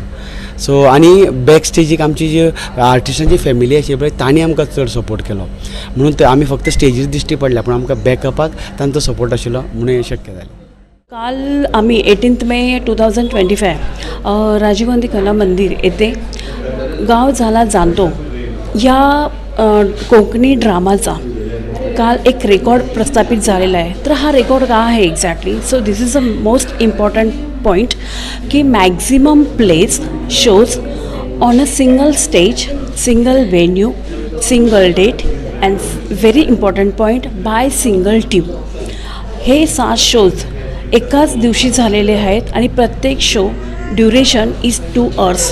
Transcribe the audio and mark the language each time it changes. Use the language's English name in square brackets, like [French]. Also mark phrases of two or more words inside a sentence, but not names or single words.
[Konkani] सो आनी बॅक स्टेजीक आमची जी आर्टिस्टांची फॅमिली आशिल्ली पळय तांणी आमकां चड सपोर्ट केलो. म्हणून आमी फक्त स्टेजीर दिश्टी पडल्या पूण आमकां बॅकअपाक तांचो सपोर्ट आशिल्लो म्हणून हें शक्य जालें. [Marathi] काल आम्ही 18 मे 2025 राजीव गांधी कला मंदिर येथे गाव झाला जाणतो या कोकणी ड्रामाचा काल एक रेकॉर्ड प्रस्थापित झालेला आहे. तर हा रेकॉर्ड का आहे एक्झॅक्टली? [English] so this is a most important point की maximum place shows on a single stage, single venue, single date and very important point by single team. [Marathi] हे 7 शोज एकाच दिवशी झालेले आहेत आणि प्रत्येक [English] show duration is 2 hours.